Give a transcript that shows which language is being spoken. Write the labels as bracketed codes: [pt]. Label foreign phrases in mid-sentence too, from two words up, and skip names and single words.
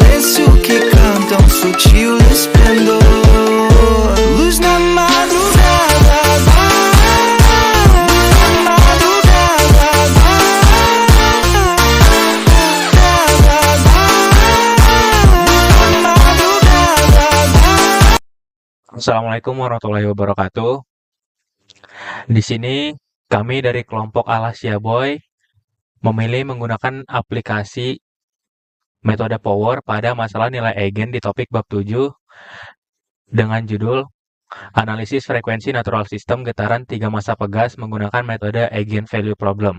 [pt] penso que cantam sutil esplendor. Luz na madrugada, [ar] السلام عليكم ورحمة الله وبركاته. [id] Di sini kami dari kelompok Alasia Boy memilih menggunakan aplikasi metode power pada masalah nilai eigen di topik bab 7 dengan judul Analisis Frekuensi Natural System Getaran 3 Massa Pegas menggunakan metode [en] Eigenvalue Problem.